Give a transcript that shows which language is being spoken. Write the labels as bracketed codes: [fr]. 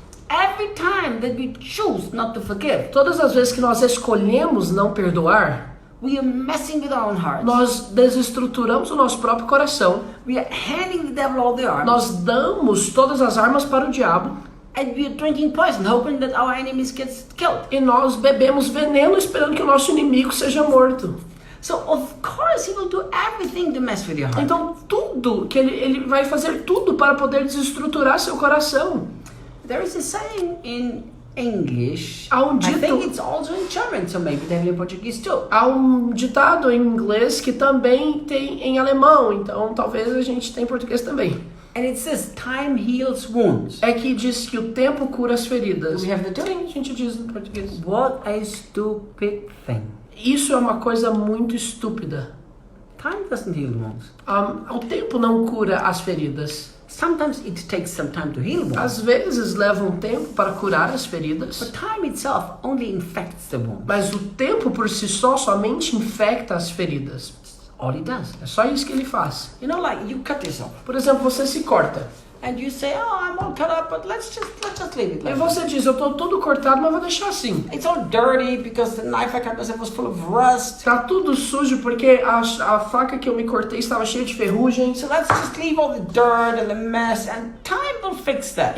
[en] every time that we choose not to forgive, [pt] todas as vezes que nós escolhemos não perdoar, [en] we are messing with our own hearts. [pt] nós desestruturamos o nosso próprio coração, [en] We are handing the devil all the arms. [pt] nós damos todas as armas para o diabo [en] And we are drinking poison, hoping that our enemies get killed. [pt] e nós bebemos veneno esperando que o nosso inimigo seja morto. [en] So of course he will do everything to mess with your heart. [pt] Então, tudo que ele vai fazer tudo para poder desestruturar seu coração. [en] There is a saying in English. [pt] Há um [en] I [pt] dito- [en] think it's also in German, so maybe they have it in Portuguese too. [pt] Há um ditado em inglês que também tem em alemão, então talvez a gente tenha em português também. [en] And it says time heals wounds. [pt] É que diz que o tempo cura as feridas. [en] We have the two. [pt] Sim, a gente diz em português. [en] What a stupid thing. [pt] Isso é uma coisa muito estúpida. [en] Time doesn't heal wounds. [pt] O tempo não cura as feridas. [en] Sometimes it takes some time to heal wounds. [pt] Às vezes leva um tempo para curar as feridas, [en] But time itself only infects the wound. [pt] mas o tempo por si só somente infecta as feridas. [en] All it does. [pt] É só isso que ele faz. [en] You know, like you cut yourself [pt] Por exemplo, você se corta. [en] and you say, "Oh, I'm all cut up, but let's just leave it [pt] E [en] like [pt] você diz, eu tô todo cortado, mas vou deixar assim. [en] that." It's all dirty because the knife I cut myself was full of rust. [pt] Tá tudo sujo porque a faca que eu me cortei estava cheia de ferrugem. [en] So let's just leave all the dirt and the mess, and time will fix that.